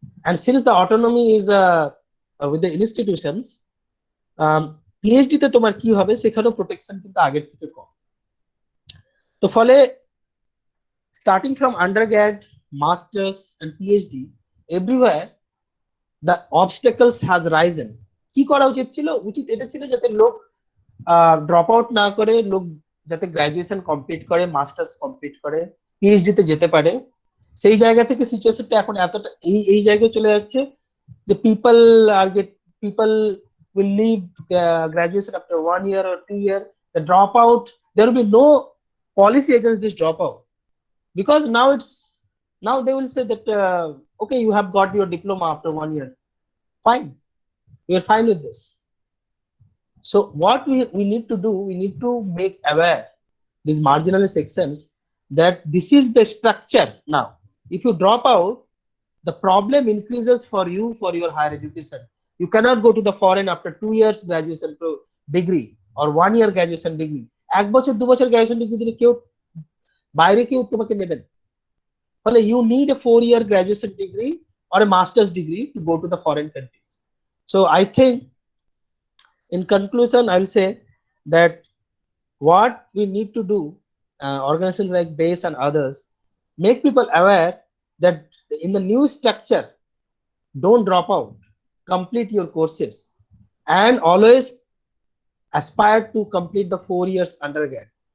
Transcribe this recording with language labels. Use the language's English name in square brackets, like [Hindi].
[English] And since the autonomy is with the institutions, [Bangla] PhD তে তোমার কি হবে, সেখানেও প্রোটেকশন কিন্তু আগের থেকে কম। তো ফলে [English] starting from undergrad, masters and PhD, everywhere the obstacles has risen. [Bangla] কি করা উচিত ছিল? উচিত এটা ছিল যাতে লোক ড্রপ আউট না করে, লোক যাতে গ্রাজুয়েশন কমপ্লিট করে, মাস্টার্স কমপ্লিট করে, পিএইচডি তে যেতে পারে। সেই জায়গা থেকে সিচুয়েশনটা এখন এতটা এই জায়গায় চলে যাচ্ছে যে [English] people will leave graduation after 1 year or 2 year. The dropout, there will be no policy against this dropout, because now they will say that okay, you have got your diploma after 1 year, fine, we are fine with this. So what we need to do, we need to make aware these marginalized sections that this is the structure now. If you drop out, the problem increases for you for your higher education. You cannot go to the foreign after 2 years graduation degree or 1 year graduation degree. [Bangla] 1 বছর 2 বছর graduation degree দিলে কেউ বাইরে কেউ তোমাকে নেবেন। ফলে [English] you need a 4-year graduation degree or a master's degree to go to the foreign countries. So I think in conclusion, I will say that what we need to do, organizations like BASE and others, make people aware that in the new structure, don't drop out, complete your courses, and always aspire to complete the 4 years undergrad.